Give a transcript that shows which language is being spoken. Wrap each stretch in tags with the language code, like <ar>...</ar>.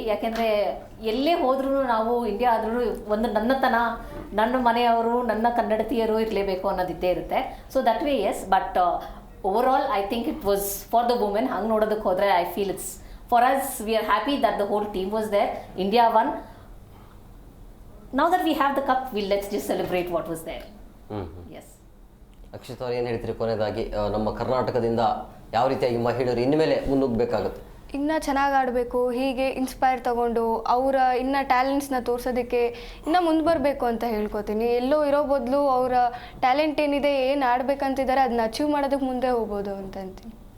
<kn>ಯಾಕೆಂದರೆ ಎಲ್ಲೇ ಹೋದ್ರೂ ನಾವು ಇಂಡಿಯಾ ಆದ್ರೂ ಒಂದು ನನ್ನ ಮನೆಯವರು, ನನ್ನ ಕನ್ನಡತಿಯರು ಇರಲೇಬೇಕು ಅನ್ನೋದಿದ್ದೇ ಇರುತ್ತೆ.</kn> <en>So that way yes, but over all I think it was for the women.</en> <kn>ಹಂಗೆ ನೋಡೋದಕ್ಕೆ ಹೋದರೆ</kn> <en>I feel it's for us, we are happy that the whole team was there. India one. Now that we have the cup, let's just celebrate what was there. Yes.</en> <kn>Akshith ಅವ್ರು ಏನು ಹೇಳ್ತೀರಿ ಕೊನೆಯದಾಗಿ? ನಮ್ಮ ಕರ್ನಾಟಕದಿಂದ ಯಾವ ರೀತಿಯಾಗಿ ಮಹಿಳೆಯರು ಇನ್ಮೇಲೆ ಮುನ್ನುಗ್ಗಬೇಕಾಗುತ್ತೆ? ಇನ್ನೂ ಚೆನ್ನಾಗಿ ಆಡಬೇಕು, ಹೀಗೆ ಇನ್ಸ್ಪೈರ್ ತಗೊಂಡು ಅವರ ಇನ್ನೂ ಟ್ಯಾಲೆಂಟ್ಸ್ನ ತೋರಿಸೋದಕ್ಕೆ ಇನ್ನೂ ಮುಂದೆ ಬರಬೇಕು ಅಂತ ಹೇಳ್ಕೊತೀನಿ. ಎಲ್ಲೋ ಇರೋ ಬದಲು ಅವರ ಟ್ಯಾಲೆಂಟ್ ಏನಿದೆ, ಏನು ಆಡಬೇಕಂತಿದ್ದಾರೆ ಅದನ್ನ ಅಚೀವ್ ಮಾಡೋದಕ್ಕೆ ಮುಂದೆ ಹೋಗ್ಬೋದು ಅಂತ ಅಂತೀನಿ.</kn>